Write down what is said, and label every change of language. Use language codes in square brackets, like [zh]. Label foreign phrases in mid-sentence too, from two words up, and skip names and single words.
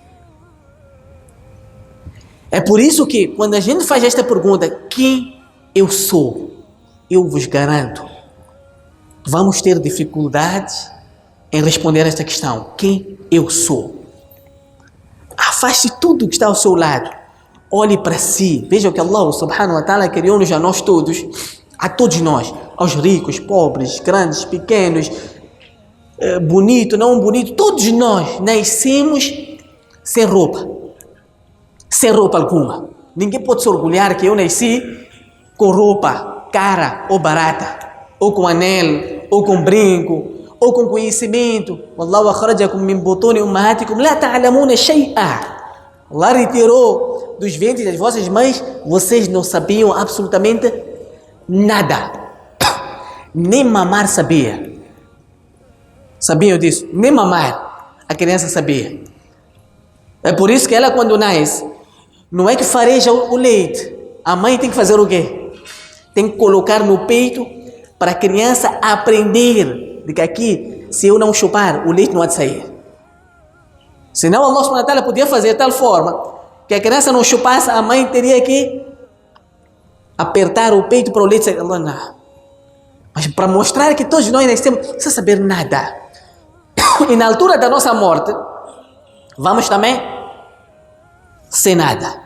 [pt] É por isso que, quando a gente faz esta pergunta, quem eu sou? Eu vos garanto, vamos ter dificuldades em responder esta questão. Quem eu sou? Afaste tudo que está ao seu lado. Olhe para si. Veja o que Allah [ar] سبحانه وتعالى [pt] criou-nos a nós todos, a todos nós, aos ricos, pobres, grandes, pequenos, bonito, não bonito, todos nós nascemos sem roupa. Sem roupa alguma. Ninguém pode se orgulhar que eu nasci com roupa cara ou barata, ou com anel, ou com brinco, ou com conhecimento. [ar] والله أخرجكم من بطون أمهاتكم لا تعلمون شيئا. [pt] Allah retirou dos ventres das vossas mães, vocês não sabiam absolutamente nada. Nem mamar sabia. Sabiam disso? Nem mamar a criança sabia. É por isso que ela, quando nasce, não é que fareja o leite. A mãe tem que fazer o quê? Tem que colocar no peito para a criança aprender de que aqui, se eu não chupar, o leite não há de sair. Senão Allah [ar] سبحانه وتعالى [pt] podia fazer de tal forma que a criança não chupasse, a mãe teria que apertar o peito para o leite sair. Allah não. Mas para mostrar que todos nós nascemos sem saber nada. E na altura da nossa morte, vamos também sem nada.